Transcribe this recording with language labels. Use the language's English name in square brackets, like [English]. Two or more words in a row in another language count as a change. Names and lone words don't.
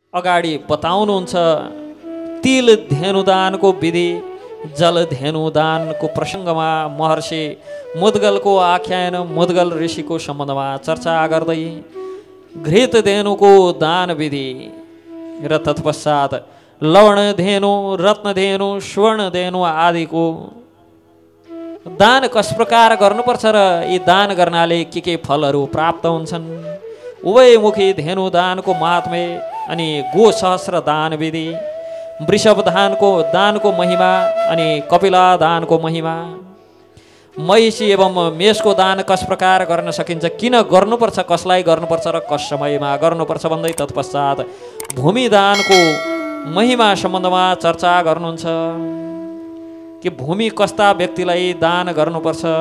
[Nepali] अगाडि बताउनुहुन्छ तिल धेनुदानको विधि, जल धेनुदानको प्रसङ्गमा महर्षि मुद्गलको आख्यान मुद्गल ऋषिको सम्बन्धमा चर्चा गर्दै घृत धेनुको दान विधि र तत्पश्चात लवण धेनु, रत्न धेनु, स्वर्ण धेनु आदिको दान कस प्रकार गर्नुपर्छ र यी दान गर्नाले के फलहरू प्राप्त हुन्छन्, उभयमुखी धेनु दानको महात्म्य अनि गो सहस्र दान विधि, वृषभ दानको महिमा अनि कपिला दानको महिमा, महिषी एवं मेषको दान कस प्रकार गर्न सकिन्छ, किन गर्नुपर्छ, कसलाई गर्नुपर्छ र कस समयमा गर्नुपर्छ भन्दै तत्पश्चात भूमि दानको महिमा सम्बन्धमा चर्चा गर्नुहुन्छ कि भूमि कस्ता व्यक्तिलाई दान गर्नुपर्छ।